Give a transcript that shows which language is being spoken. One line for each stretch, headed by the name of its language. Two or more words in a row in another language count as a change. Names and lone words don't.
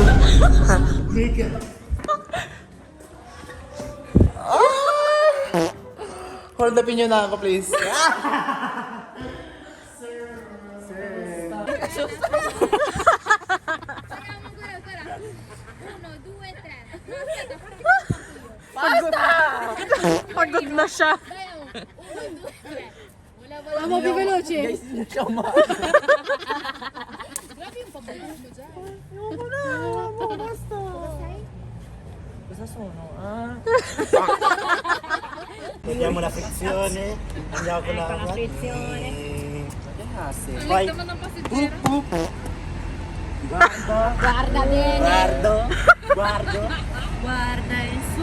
Filipino: Hold upin nyo na ako, please. Pagod na siya.
Italian: Amo di veloce.
Filipino: Guys, hindi siya umakas. Ayoko na, basta.
Italian: Basta sono, Vediamo la frizione. Andiamo con la frizione. Vai. Guarda. Guarda bene. Guardo. Guarda in su,